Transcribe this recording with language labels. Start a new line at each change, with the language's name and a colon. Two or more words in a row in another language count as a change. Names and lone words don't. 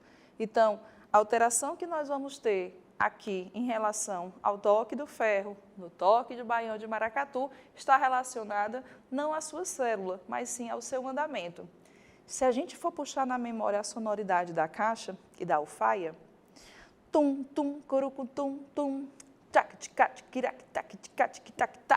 Portuguese: Então, a alteração que nós vamos ter aqui em relação ao toque do ferro, no toque de baião de maracatu, está relacionada não à sua célula, mas sim ao seu andamento. Se a gente for puxar na memória a sonoridade da caixa e da alfaia, tum, tum, corucum, tum, tum, tac, tac, kirac, tac, tac, tac, tac.